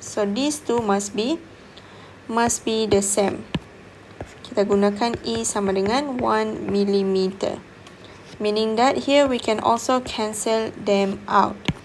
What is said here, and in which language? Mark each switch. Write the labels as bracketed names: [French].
[English] So these two must be the same. [Malay] Kita gunakan E sama dengan 1 mm. [English] Meaning that here we can also cancel them out.